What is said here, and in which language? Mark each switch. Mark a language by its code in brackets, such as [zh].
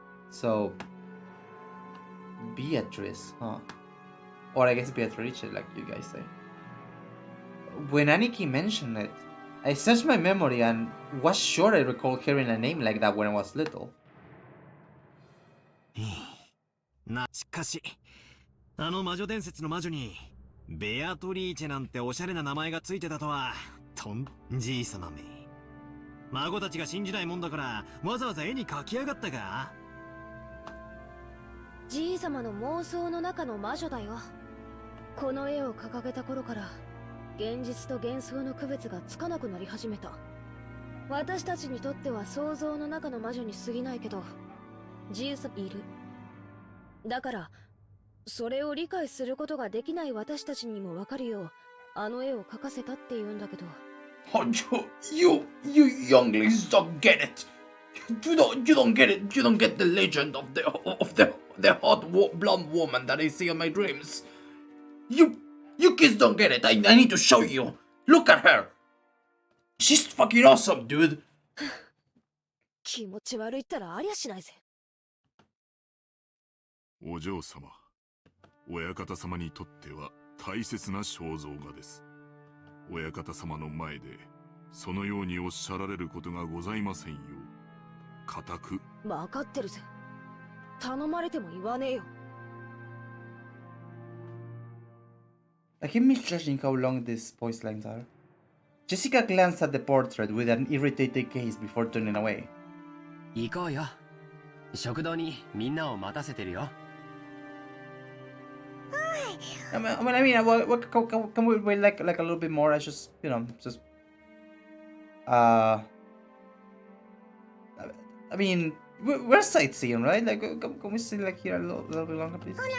[en] So, Beatrice, huh? Or I guess Beatrice, like you guys say. When Aniki mentioned it, I searched my memory and was sure I recalled hearing a name like that when I was little. [ja] しかし、あの魔女伝説の魔女に、ベアトリーチェなんておしゃれな名前がついてたとは、じいさまめ。孫たちが信じないもんだから、わざわざ絵に描きやがったか？じいさまの妄想の中の魔女だよ。この絵を掲げた頃から、現実と幻想の区別がつかなくなり始めた。私たちにとっては想像の中の魔女に過ぎないけど、じいさまいる。だから、それを理解することができない私たちにもわかるよう、あの絵を描かせたって言うんだけど。 [en] You younglings don't get it. You don't get it. You don't get the legend of the hot blonde woman that I see in my dreams. You kids don't get it. I need to show you. Look at her. She's fucking awesome, dude. [ja] 気持ち悪いったらありゃしないぜ。お嬢様、親方様にとっては大切な肖像画です。親方様の前でそのようにおっしゃられることがございませんよ。固く。分かってるぜ。頼まれても言わねえよ。 [en] I keep misjudging how long these voice lines are. Jessica glanced at the portrait with an irritated gaze before turning away. [ja] 行こうよ。食堂にみんなを待たせてるよ。 [en] I mean, can we wait like a little bit more? I just, I mean, we're sightseeing, right? Like, can we stay like here a little bit longer, please?